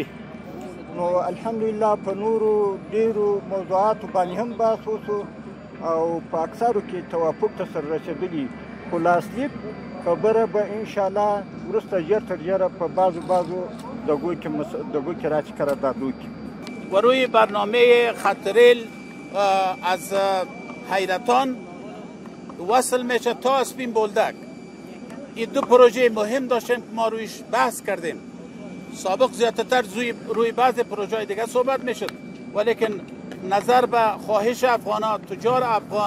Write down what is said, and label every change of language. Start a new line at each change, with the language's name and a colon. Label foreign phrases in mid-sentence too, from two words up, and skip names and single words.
Pashto: نو الحمدلله په نورو ډېرو موضوعاتو باندې هم بحث وشو او په اکثرو کې توافق ته سره رسېدلي، خو لاسلیک خبره به انشاءالله وروسته ژر تر ژره په بعضو دگو که راشي قرارداد وکړي.
Persian: و روی برنامه خط ریل از حیرتان وصل میشه تا اسپین بولدک. این دو پروژه مهم داشتیم که ما رویش بحث کردیم. سابق زیادتر روی بعض پروژه دیگه صحبت میشد، ولیکن نظر به خواهش افغانان، تجار افغان،